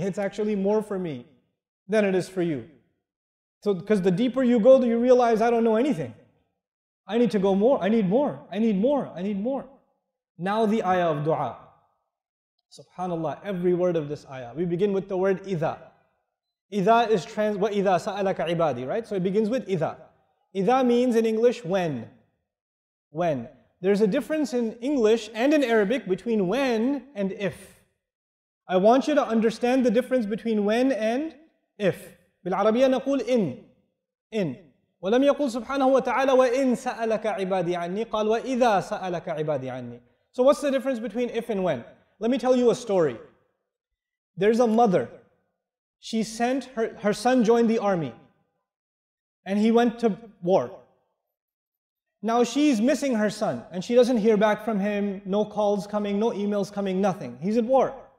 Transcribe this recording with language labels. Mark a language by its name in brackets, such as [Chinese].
[English] It's actually more for me than it is for you. So, because the deeper you go, you realize I don't know anything. I need to go more, I need more, I need more, I need more. Now the ayah of dua. SubhanAllah, every word of this ayah. We begin with the word إِذَا. [Arabic] إِذَا is وَإِذَا سَأَلَكَ عِبَادِي, right? [English] So it begins with إِذَا. إِذَا means in English, when. When. There's a difference in English and in Arabic between when and if. I want you to understand the difference between when and if. [Arabic] بالعربية نقول إن. ولم يقل سبحانه وتعالى وإن سألك عبادي عني قال وإذا سألك عبادي عني. [English] So what's the difference between if and when? Let me tell you a story. There's a mother. She sent her son joined the army. And he went to war. Now she's missing her son. And she doesn't hear back from him. No calls coming, no emails coming, nothing. He's at war.